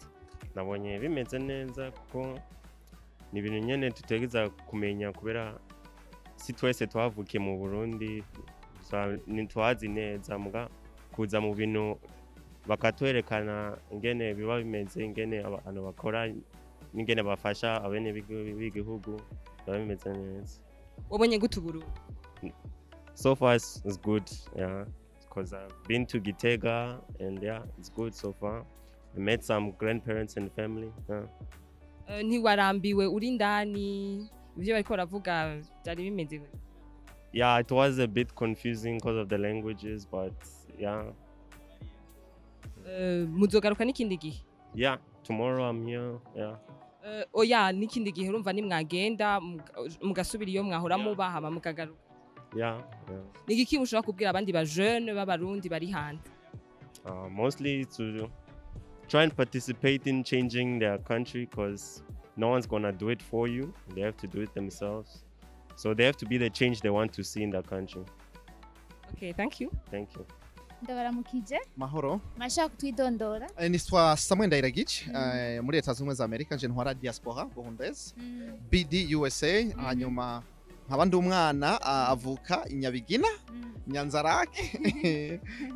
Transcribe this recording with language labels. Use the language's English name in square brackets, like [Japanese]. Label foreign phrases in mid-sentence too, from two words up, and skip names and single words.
[Rundi] Nabonye bimeze neza kuko ni ibintu nyene tutegeza kumenya kubera si twese twavukiye mu Burundi ntitwazi neza muga kuza mu bintu bakatwerekana ingene biba bimeze ingene abantu bakora n'ingene bafasha abene b'igihugu biba bimeze neza. Wabonye gute Burundi? [English] So far it's good, yeah, because I've been to Gitega and yeah, it's good so far. I met some grandparents and family. Yeah. [Rundi] Ntiwarambiwe uri ndani ivyo bariko baravuga byari bimeze gute? [English] Yeah, it was a bit confusing because of the languages, but yeah. [Rundi] Muzogaruka n'ikindi gihe? [English] Yeah, tomorrow I'm here. Yeah. [Rundi] Oya n'ikindi gihe urumva nimwagenda mugasubira iyo mwahora muba hama mukagaruka. [English] Yeah, yeah. [Rundi] Nigiki mushobora kubwira abandi ba jeune b'abarundi bari hanze? [English] Mostly to try and participate in changing their country because no one's gonna do it for you. They have to do it themselves. So they have to be the change they want to see in their country. Okay, thank you. Thank you. [Rundi] Ndabaramukije Mahoro. mashaka kwidondora Nitwa Samuel Ndairagich muri Leta Zunze Ubumwe za Amerika nje ntwara diaspora burundaise BD USA hanyuma nkaba ndi umwana avuka inyabigina Nyanzarake.